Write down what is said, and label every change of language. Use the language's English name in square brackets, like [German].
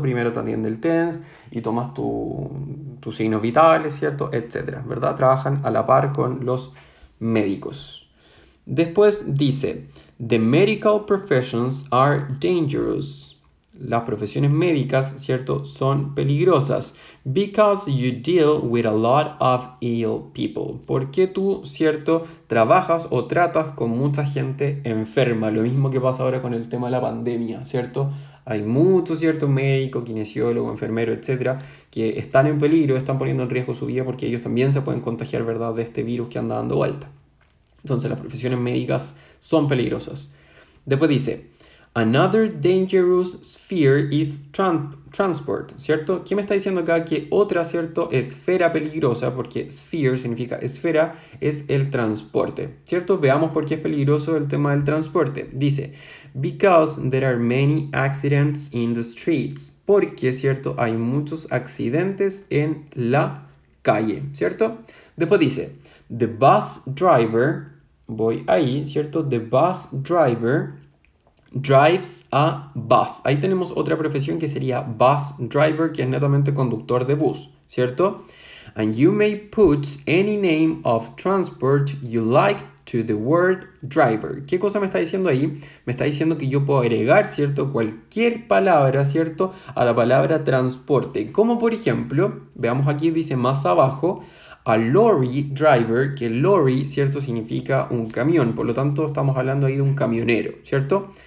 [Spanish] Primero te atiende el TENS y tomas tus signos vitales, ¿cierto? Etcétera, ¿verdad? Trabajan a la par con los médicos. Después dice, [English] the medical professions are dangerous. [Spanish] Las profesiones médicas, ¿cierto? Son peligrosas. [English] Because you deal with a lot of ill people. [Spanish] Porque tú, ¿cierto? Trabajas o tratas con mucha gente enferma. Lo mismo que pasa ahora con el tema de la pandemia, ¿cierto? Hay muchos, ¿cierto? Médicos, kinesiólogos, enfermeros, etcétera, que están en peligro, están poniendo en riesgo su vida porque ellos también se pueden contagiar, ¿verdad? De este virus que anda dando vuelta. Entonces las profesiones médicas son peligrosas. Después dice, [English] another dangerous sphere is transport, [Spanish] ¿cierto? ¿Qué me está diciendo acá? Que otra, ¿cierto? Esfera peligrosa, porque sphere significa esfera, es el transporte, ¿cierto? Veamos por qué es peligroso el tema del transporte. Dice, [English] because there are many accidents in the streets. [Spanish] Porque, ¿cierto? Hay muchos accidentes en la calle, ¿cierto? Después dice, [English] the bus driver, [Spanish] voy ahí, ¿cierto? [English] The bus driver drives a bus. [Spanish] Ahí tenemos otra profesión que sería bus driver, que es netamente conductor de bus, ¿cierto? [English] And you may put any name of transport you like to the word driver. [Spanish] ¿Qué cosa me está diciendo ahí? Me está diciendo que yo puedo agregar, ¿cierto? Cualquier palabra, ¿cierto? A la palabra transporte. Como por ejemplo, veamos aquí, dice más abajo, [English] a lorry driver, [Spanish] que lorry, ¿cierto? Significa un camión. Por lo tanto, estamos hablando ahí de un camionero, ¿cierto?